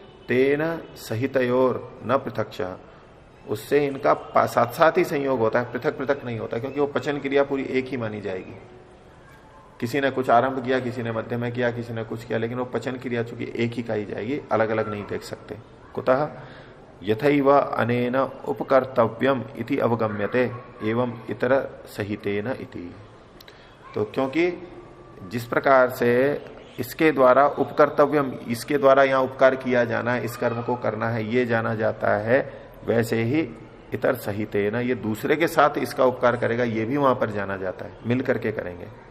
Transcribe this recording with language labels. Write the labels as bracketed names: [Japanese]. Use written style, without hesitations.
[Sanskrit] तेन सहितयोर न पृथक्षः, [Hindi] उससे इनका साथ साथ ही संयोग होता है, पृथक पृथक नहीं होता, क्योंकि वो पचन क्रिया पूरी एक ही मानी जाएगी। किसी ने कुछ आरंभ किया, किसी ने मध्य में किया, किसी ने कुछ किया, लेकिन वो पचन क्रिया चूंकि एक ही कही जाएगी, अलग अलग नहीं देख सकते। [Sanskrit] कुतः यथैव अनेन उपकर्तव्यम इति अवगम्यते एवं इतर सहितेन इति। [Hindi] तो क्योंकि जिस प्रकार से इसके द्वारा उपकर्तव्यम, इसके द्वारा यहां उपकार किया जाना है, इस कर्म को करना है, ये जाना जाता है, वैसे ही [Sanskrit] इतर सहितेन, [Hindi] ये दूसरे के साथ इसका उपकार करेगा, ये भी वहां पर जाना जाता है, मिल करके करेंगे।